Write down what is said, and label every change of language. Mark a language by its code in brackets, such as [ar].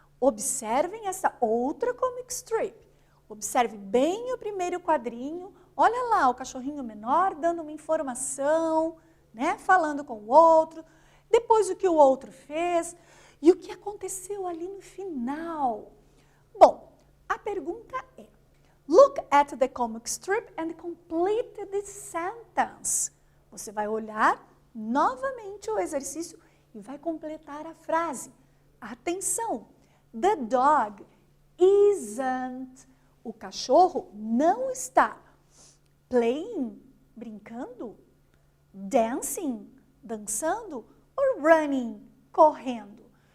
[pt] Observem essa outra comic strip. Observe bem o primeiro quadrinho. Olha lá o cachorrinho menor dando uma informação, né? Falando com o outro. Depois o que o outro fez e o que aconteceu ali no final. Bom, a pergunta é: [en] look at the comic strip and complete the sentence. [pt] Você vai olhar novamente o exercício e vai completar a frase. Atenção! [en] The dog isn't. [pt] O cachorro não está playing, brincando, dancing, dançando, ou running, correndo.